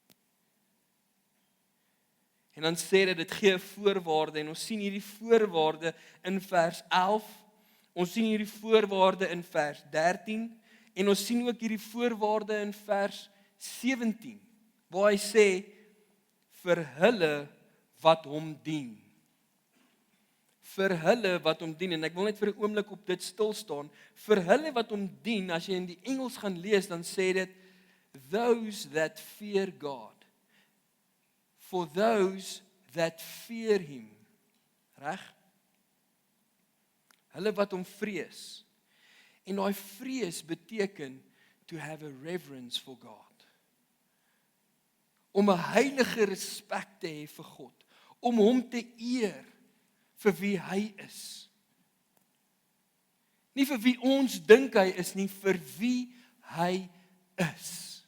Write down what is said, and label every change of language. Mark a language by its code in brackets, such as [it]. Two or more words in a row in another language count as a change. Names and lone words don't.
[af] En dan sê dit gee 'n voorwaarde, en ons sien hierdie voorwaarde in vers 11, ons sien hierdie voorwaarde in vers 13, en ons sien ook hierdie voorwaarde in vers 17, waar hy sê, vir hulle wat hom dien. Vir hulle wat hom dien, en ek wil net vir 'n oomblik op dit stil staan, vir hulle wat hom dien, as jy in die Engels gaan lees, dan sê dit, [en] those that fear God. For those that fear him. [af] Reg? Hulle wat hom vrees. En daai vrees beteken [en] to have a reverence for God. [af] Om 'n heilige respek te hê vir God, om hom te eer vir wie hy is. Nie vir wie ons dink hy is nie, vir wie hy is.